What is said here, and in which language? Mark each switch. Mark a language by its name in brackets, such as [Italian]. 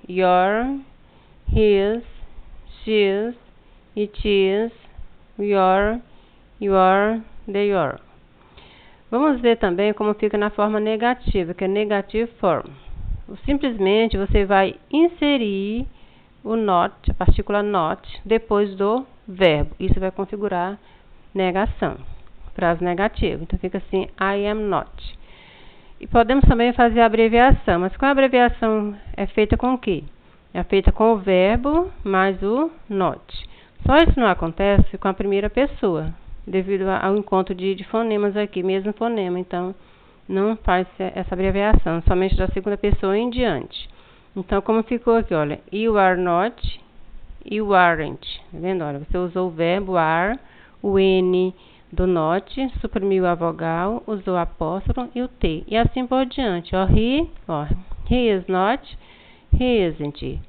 [English] Your, his, she's, it is, we are, you are, they are. [Portuguese] Vamos ver também como fica na forma negativa, que é negative form. Simplesmente você vai inserir o not, a partícula not, depois do verbo. Isso vai configurar negação, frase negativa. Então fica assim, [English] I am not. [Portuguese] E podemos também fazer a abreviação, mas qual a abreviação é feita com o quê? É feita com o verbo mais o not. Só isso não acontece com a primeira pessoa, devido ao encontro de fonemas aqui, mesmo fonema. Então, não faz essa abreviação, somente da segunda pessoa em diante. Então, como ficou aqui, olha, [English] you are not, you aren't. [Portuguese] Tá vendo? Olha, você usou o verbo are, o N do not, suprimiu a vogal, usou o apóstrofo e o T. E assim por diante, ó, [English] he is not, he isn't.